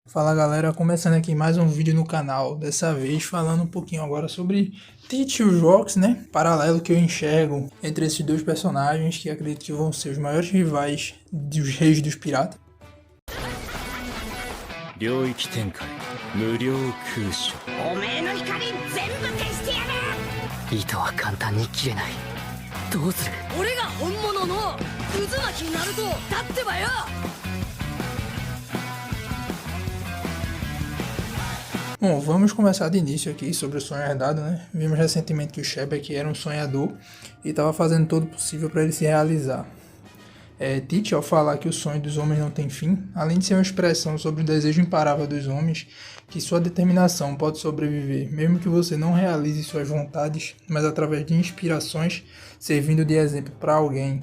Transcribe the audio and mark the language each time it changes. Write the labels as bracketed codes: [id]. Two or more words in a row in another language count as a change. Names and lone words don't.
[pt] Fala galera, começando aqui mais um vídeo no canal, dessa vez falando um pouquinho agora sobre Teach e os Rocks, né? Paralelo que eu enxergo entre esses dois personagens que acredito que vão ser os maiores rivais dos reis dos piratas. [ja] 領域展開無料空所おめえの光全部消してやる。糸は簡単に切れない。どうする？俺が本物の渦巻きナルトだってばよ。 [pt] Bom, vamos começar de início aqui sobre o sonho herdado, né? Vimos recentemente que o Shebeck era um sonhador e estava fazendo todo o possível para ele se realizar. Teach, ao falar que o sonho dos homens não tem fim, além de ser uma expressão sobre o desejo imparável dos homens, que sua determinação pode sobreviver, mesmo que você não realize suas vontades, mas através de inspirações, servindo de exemplo para alguém.